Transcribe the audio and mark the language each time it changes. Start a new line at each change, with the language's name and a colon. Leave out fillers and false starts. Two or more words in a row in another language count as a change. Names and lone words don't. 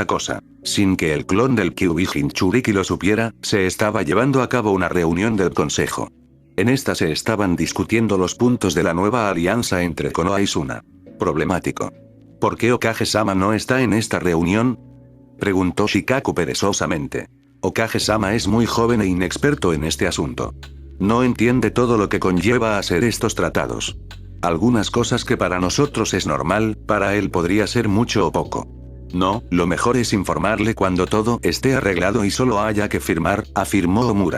Spanish: Sin que el clon del Kyuubi Jinchuriki lo supiera, se estaba llevando a cabo una reunión del consejo. En esta se estaban discutiendo los puntos de la nueva alianza entre Konoha y Suna. Problemático. ¿Por qué Hokage-sama no está en esta reunión?, preguntó Shikaku perezosamente. Hokage-sama es muy joven e inexperto en este asunto. No entiende todo lo que conlleva hacer estos tratados. Algunas cosas que para nosotros es normal, para él podría ser mucho o poco. No, lo mejor es informarle cuando todo esté arreglado y solo haya que firmar, afirmó Omura.